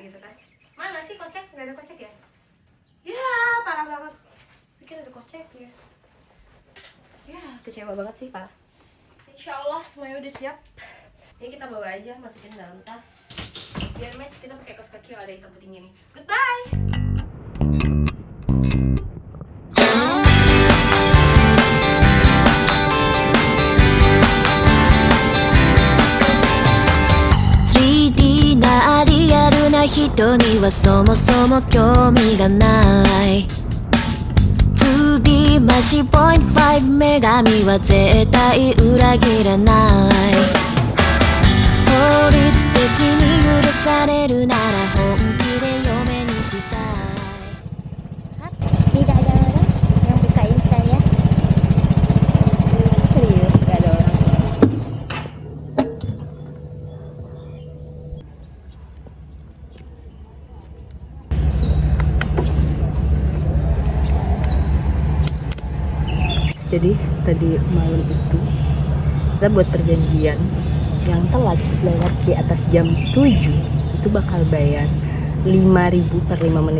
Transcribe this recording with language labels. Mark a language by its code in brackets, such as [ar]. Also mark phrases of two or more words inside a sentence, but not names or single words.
[id] Gitu kan. Mana sih kocek? Gak ada kocek ya? Ya, parah banget. Pikir ada kocek ya. Ya, kecewa banget sih, Pak. Insya Allah semuanya udah siap. Ini kita bawa aja, masukin dalam tas. Biar match, kita pakai kaos kaki yang ada hitam putihnya nih. Goodbye! [ja] na リアルな人にはそもそも興味がない 2D マシ .5 女神は絶対裏切らない法律的に許されるなら本気で嫁にしたい [id] Tidak ada orang yang bukain saya. Serius, gak ada orang. Jadi tadi malam itu kita buat perjanjian yang telat lewat di atas jam 7 itu bakal bayar 5.000 per 5 menit.